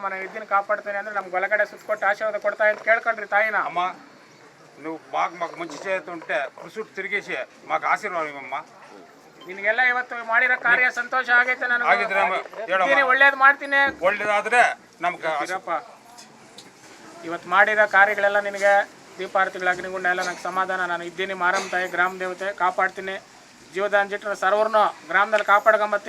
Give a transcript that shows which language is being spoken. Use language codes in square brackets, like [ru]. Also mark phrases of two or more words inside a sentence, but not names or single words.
[kn] ನಾನು ಇದ್ದೀನಿ ಕಾಪಾಡ್ತೇನೆ ಅಂದ್ರೆ ನಮ್ಗೆ ಒಳಗಡೆ ಸುತ್ತಕೊಟ್ಟು ಆಶೀರ್ವಾದ ಕೊಡ್ತಾ ಅಂತ ಕೇಳ್ಕೊಂಡ್ರಿ ತಾಯಿನ. [te] అమ్మ నువ్వు మాకు మంచి చేస్తుంటే పురుషుడు తిరిగేసి మాకు ఆశీర్వాదం ఇవ్వమ్మ. [kn] ನಿನಗೆಲ್ಲ ಇವತ್ತು ಮಾಡಿರೋ ಕಾರ್ಯ ಸಂತೋಷ ಆಗೈತೆ ನನಗೆ. ಆಗಿದ್ರೆ ಹೇಳಮ್ಮ, ಒಳ್ಳೇದು ಮಾಡ್ತೀನಿ. ಒಳ್ಳೇದಾದ್ರೆ ನಮ್ಗೆ ಇರಪ್ಪ, ಇವತ್ತು ಮಾಡಿರೋ ಕಾರ್ಯಗಳೆಲ್ಲ ನಿನಗೆ ದೀಪಾರತಿಗಳ ಅಗ್ನಿಗುಂಡ ಎಲ್ಲ ನಂಗೆ ಸಮಾಧಾನ. ನಾನು ಇದ್ದೀನಿ, ಮಾರಮ್ಮ ತಾಯಿ ಗ್ರಾಮ ದೇವತೆ, ಕಾಪಾಡ್ತೀನಿ. ಜೀವದಾನ ಜಿಟ್ರ ಸರ್ವರ್ನು ಗ್ರಾಮದಲ್ಲಿ ಕಾಪಾಡ್ಕೊಂಬತ್ತೀನಿ.